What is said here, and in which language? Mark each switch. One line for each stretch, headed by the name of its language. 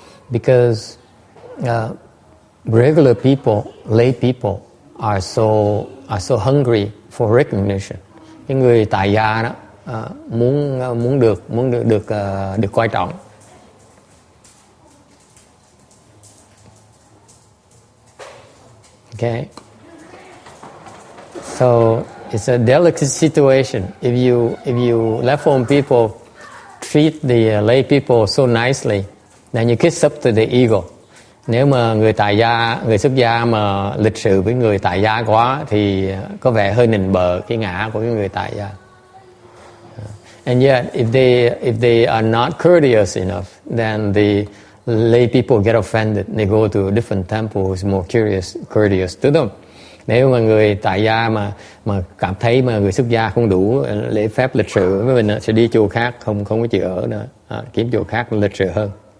English: Because regular people, lay people are so hungry for recognition.
Vietnamese: Cái người tại gia đó muốn được coi trọng.
English: Okay. So it's a delicate situation. If you left-phone people treat the lay people so nicely, then you kiss up to the ego.
Vietnamese: Nếu mà người xuất gia mà lịch sự với người tại gia quá thì có vẻ hơi nịnh bợ cái ngã của cái người tại gia.
English: And yet, if they are not courteous enough, then the lay people get offended. They go to a different temple who's more courteous to them.
Vietnamese: Nếu mà người tại gia mà cảm thấy mà người xuất gia không đủ lễ phép lịch sự với mình sẽ đi chùa khác, không có chịu ở nữa, kiếm chùa khác lịch sự hơn.